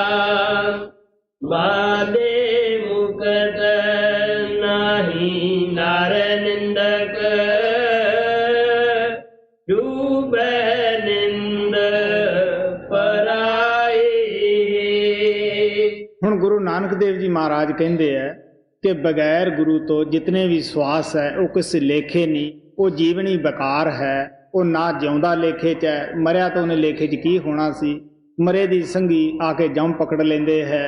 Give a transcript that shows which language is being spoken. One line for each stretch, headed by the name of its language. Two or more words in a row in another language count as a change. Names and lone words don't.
Hindi: बादे मुकत नाही नर निंदक, डूबे निंद पराई।
Punjabi: ਹੁਣ ਗੁਰੂ ਨਾਨਕ ਦੇਵ ਜੀ ਮਹਾਰਾਜ ਕਹਿੰਦੇ ਆ ਕਿ ਬਗੈਰ ਗੁਰੂ ਤੋਂ ਜਿਤਨੇ ਵੀ ਸਵਾਸ ਹੈ ਉਹ ਕਿਸੇ ਲੇਖੇ ਨਹੀਂ, ਉਹ ਜੀਵਨੀ ਬੇਕਾਰ ਹੈ, ਉਹ ਨਾ ਜਿਉਂਦਾ ਲੇਖੇ 'ਚ ਹੈ, ਮਰਿਆ ਤਾਂ ਉਹਨੇ ਲੇਖੇ 'ਚ ਕੀ ਹੋਣਾ ਸੀ। ਮਰੇ ਦੀ ਸੰਗੀ ਆ ਕੇ ਜੰਮ ਪਕੜ ਲੈਂਦੇ ਹੈ।